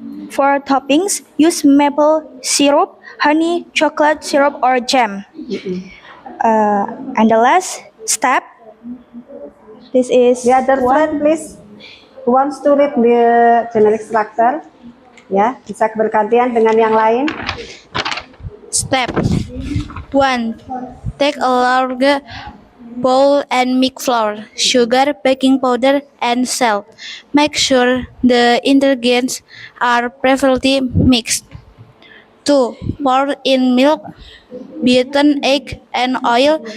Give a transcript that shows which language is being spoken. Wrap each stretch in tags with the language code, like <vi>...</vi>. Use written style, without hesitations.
<en>For toppings, use maple syrup, honey, chocolate syrup, or jam. And the last step, this is The other friend, please. Who wants to read the generic structure?</en> <id>Ya, bisa bergantian dengan yang lain.</id> <en>Step 1. Take a large bowl and mix flour, sugar, baking powder, and salt. Make sure the ingredients are perfectly mixed. 2. Pour in milk, beaten egg, and oil.</en>